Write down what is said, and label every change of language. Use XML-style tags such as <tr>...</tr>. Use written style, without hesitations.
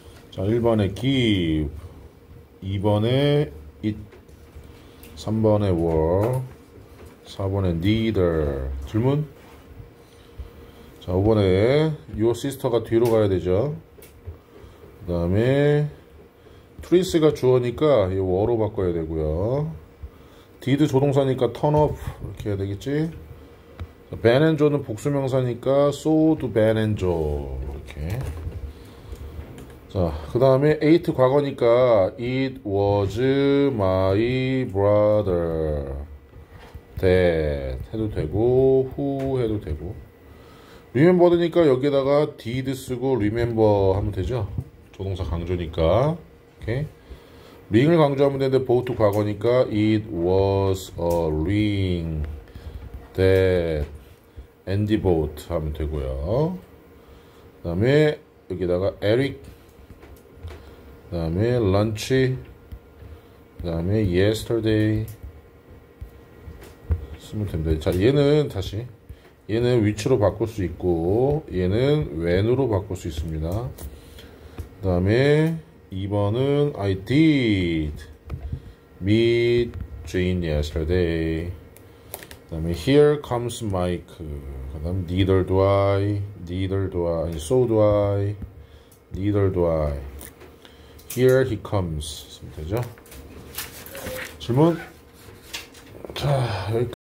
<ko>자, 1번에 give, 2번에 it, 3번에 were, 4번에 neither. 질문? 자, 5번에 your sister가 뒤로 가야 되죠. 그 다음에 트리스가 주어니까 이 were로 바꿔야 되고요. did 조동사니까 turn up 이렇게 해야 되겠지.</ko> <en>Ben and Joe는</en> <ko>복수명사니까</ko> <en>so do Ben and Joe</en> <ko>이렇게. 자, 그 다음에 ate 과거니까</ko> <en>it was my brother that</en> <ko>해도 되고 who 해도 되고. remember니까 여기다가 did 쓰고 remember 하면 되죠. 조동사 강조니까. 오케이.</ko> <en>ring을</en> <ko>강조하면 되는데</ko> <en>both</en> <ko>과거니까</ko> <en>it was a ring that Andy bought</en> <ko>하면 되고요. 그 다음에 여기다가 Eric, 그 다음에 lunch, 그 다음에 yesterday 쓰면 됩니다. 자, 얘는 다시 얘는 which로 바꿀 수 있고 얘는 when으로 바꿀 수 있습니다. 그 다음에 2번은</ko> <en>I did meet Jane yesterday.</en> <ko>그 다음에</ko> <en>here comes Mike.</en> <ko>그 다음</ko> <en>neither do I,</en> <ko>아니</ko> <en>so do I, neither do I. Here he comes.</en> <ko>쓰면 되죠. 질문? 자, 여기까지.</ko>